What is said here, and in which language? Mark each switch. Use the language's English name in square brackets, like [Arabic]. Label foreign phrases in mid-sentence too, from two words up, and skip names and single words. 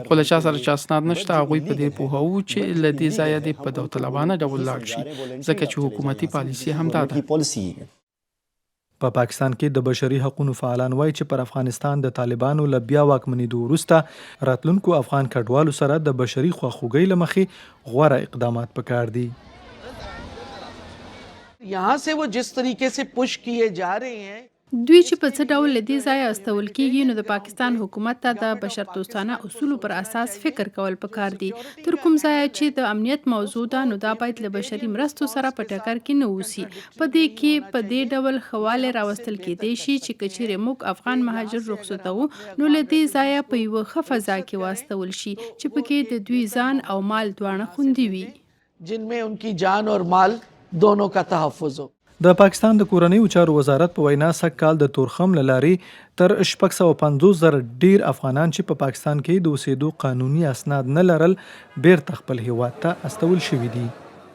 [Pashto] خو له چا سره چې اسناد نشته هغوی په دې پوهوو چې له دې ځایه دې په داوطلبانه ډول لاړ شي ځکه چې حکومتي پالیسي همدا ده. په پاکستان کې د بشري حقوقو فعالان وایي چې پر افغانستان د طالبانو له بیا واکمنېدو وروسته راتلونکو افغان کډوالو سره د بشري خواخوږۍ له مخې غوره اقدامات پکار دي. [Urdu] یہاں سے وہ جس طریقے سے پش کیے جا رہے ہیں [Pashto] دوی چې په څه ډول له دې ځایه استول کېږي نو د پاکستان حکومت ته د بشردوستانه اصولو پر اساس فکر کول پکار دي. تر کوم ځایه چې د امنیت موضوع ده نو دا باید له بشري مرستو سره په ټکر کې نه اوسي. په دې کې په دې ډول خواله راوستل کېدی شي چې کچېرې موږ افغان مهاجر رخصتوو نو له دې ځایه په یوه ښه فضا کې واستول شي چې پکې د دوی ځان او مال دواړه خوندي وي. [Urdu] جن میں ان کی جان اور مال دونوں کا تحفظ ہو. [Pashto] د پاکستان د کورنیو چارو وزارت په وینا سږ کال د تورخم له لارې تر 650,000 ډیر افغانان چې په پاکستان کې د اوسېدو قانوني اسناد نه لرل بیرته خپل هیواد ته استول شوي دي.